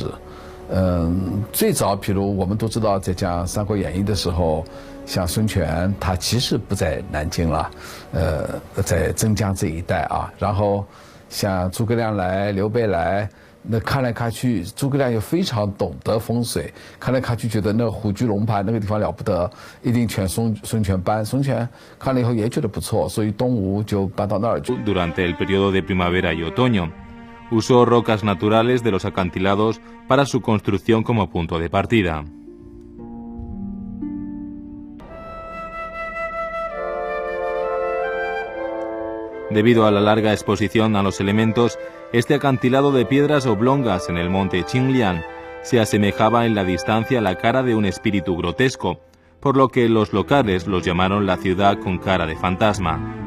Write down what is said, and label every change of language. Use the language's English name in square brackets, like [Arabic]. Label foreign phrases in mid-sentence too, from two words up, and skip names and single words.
[Chinese] 最早，比如我们都知道，在讲《三国演义》的时候，像孙权，他其实不在南京了，在曾江这一带啊。然后像诸葛亮来、刘备来，那看来看去，诸葛亮又非常懂得风水，看来看去觉得那虎踞龙盘那个地方了不得，一定劝孙权搬。孙权看了以后也觉得不错，所以东吴就搬到那儿去。 [Spanish] Durante el periodo de primavera y otoño, usó rocas naturales de los acantilados para su construcción como punto de partida. Debido a la larga exposición a los elementos, este acantilado de piedras oblongas en el monte Qinglian se asemejaba en la distancia a la cara de un espíritu grotesco, por lo que los locales los llamaron la ciudad con cara de fantasma.